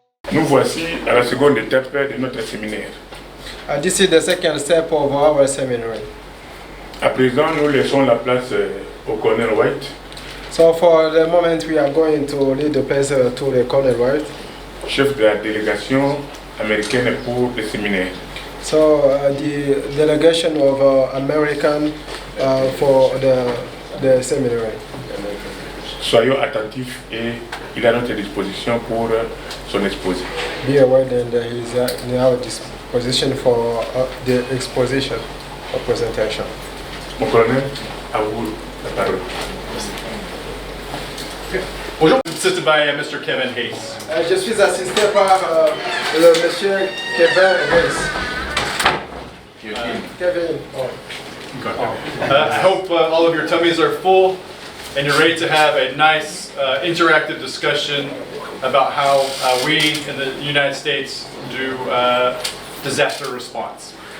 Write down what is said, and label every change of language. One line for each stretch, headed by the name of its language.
French: Nous voici à la seconde étape de notre séminaire.
English: This is the second step of our seminary.
French: À présent, nous laissons la place au colonel White,
English: So for the moment we are going to lead the place to the Colonel White.
French: chef de la délégation américaine pour le séminaire.
English: So the delegation of American for the seminary.
French: Soyons attentifs et il est à notre disposition pour son exposé.
English: Be aware that he is in our disposition for the exposition or presentation.
French: Mon colonel, à vous la parole.
English: Bonjour, assisted by Mr. Kevin Hayes.
French: Je suis assisté par le monsieur Kevin Hayes.
English: Kevin. I hope all of your tummies are full and you're ready to have a nice interactive discussion about how we in the United States do disaster response.